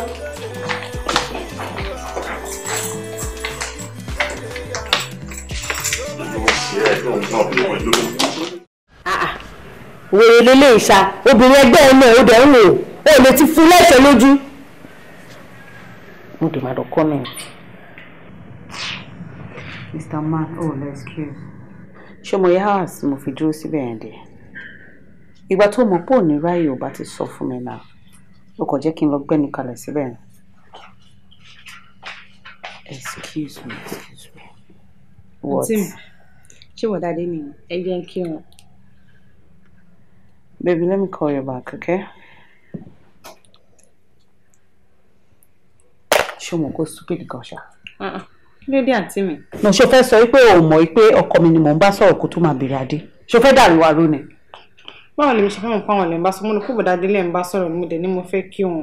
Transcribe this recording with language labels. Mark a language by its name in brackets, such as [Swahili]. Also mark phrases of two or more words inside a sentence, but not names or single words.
[Yoruba] Wèrè lélẹ̀ ìṣá obìnrin ẹgbẹ́ ẹ̀ náà ó dẹ̀ ń wò ó lè ti fún lẹ́sẹ̀ lójú. Mo dè máa lọ comment. Mr. [English] Man, excuse. [Yoruba] Ṣé mo yẹ house mo fi dúró síbẹ̀ yẹn dé? Ìgbà tó mọ̀ pé òní ráyè ò bá ti sọ fún mi náà. Ó kàn jẹ́ kí n lọ gbẹ́nu kalẹ̀ síbẹ̀ yẹn. [English] Excuse me. What? [Yoruba] Ṣé wọ́n dáadé ni ẹ jẹ́ kí wọn? [English] Baby, let me call you back, okay? [Yoruba] Ṣé mo kó stupid gan ṣá? Kí ló dé àǹtí mi? No, ṣé o fẹ́ sọ pé o mọ̀ pé ọkọ mi ni mò ń bá sọ̀rọ̀ kó tó máa bèrè adé? Ṣé o fẹ́ dàrú wa rú ni? Báwo lè mi ṣe fẹ́ mọ̀ fáwọn lè ń bá sọ? Mo ní kó bọ̀dá délé ń bá sọ̀rọ̀ ni mo dẹ̀ ní mo fẹ́ kí wọn.